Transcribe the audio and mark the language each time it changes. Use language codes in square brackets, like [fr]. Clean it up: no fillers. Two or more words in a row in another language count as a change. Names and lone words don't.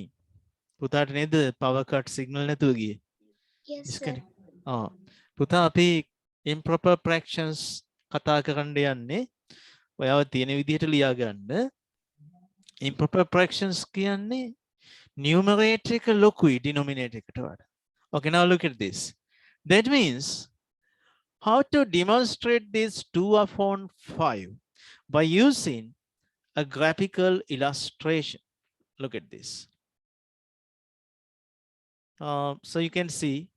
[si] පුතාට නේද [en] power cut signal [si] නැතුව ගියේ? [en] Yes, sir. [si] Disconnect. පුතා අපි [en] improper fractions [si] කතා කරන්න යන්නේ. ඔයාව තියෙන විදිහට ලියා ගන්න. [en] Improper fractions [si] කියන්නේ numerator එක ලොකුයි denominator එකට වඩා. [en] Okay, now look at this. That means how to demonstrate this 2 upon 5 by using a graphical illustration. Look at this. So you can see.